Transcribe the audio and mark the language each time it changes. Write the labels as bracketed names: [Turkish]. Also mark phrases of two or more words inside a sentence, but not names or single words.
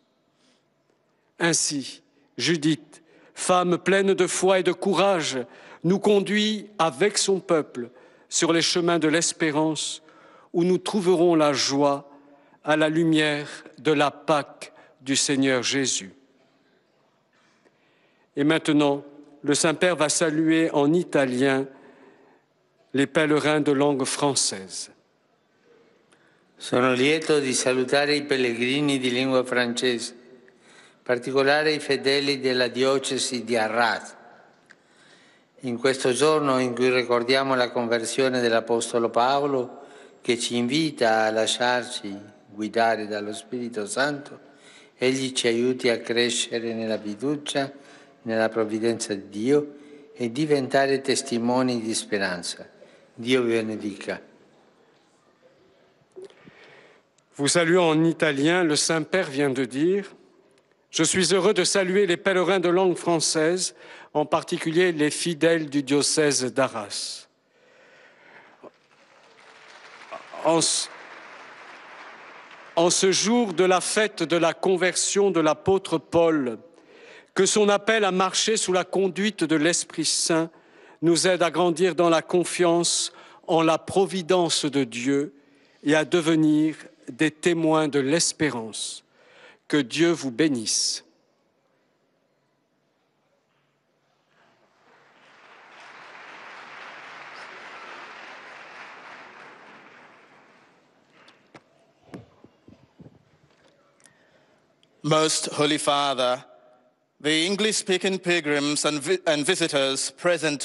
[French] Ainsi, Judith, femme pleine de foi et de courage, nous conduit avec son peuple sur les chemins de l'espérance où nous trouverons la joie à la lumière de la Pâque du Seigneur Jésus. Et maintenant, le Saint-Père va saluer en italien les pèlerins de langue française. [Italian] Sono lieto di salutare i pellegrini di lingua francese, in particolare i fedeli della diocesi di Arras. In questo giorno in cui ricordiamo la conversione dell'Apostolo Paolo, che ci invita a lasciarci guidare dallo Spirito Santo, egli ci aiuti a crescere nella fiducia, nella provvidenza di Dio e diventare testimoni di speranza. Dio vi benedica. [French] Vous saluant en italien, le Saint-Père vient de dire « Je suis heureux de saluer les pèlerins de langue française, en particulier les fidèles du diocèse d'Arras. » En ce jour de la fête de la conversion de l'apôtre Paul, que son appel à marcher sous la conduite de l'Esprit Saint nous aide à grandir dans la confiance en la providence de Dieu et à devenir des témoins de l'espérance. Que Dieu vous bénisse. [English] Most Holy Father, the English-speaking pilgrims and visitors present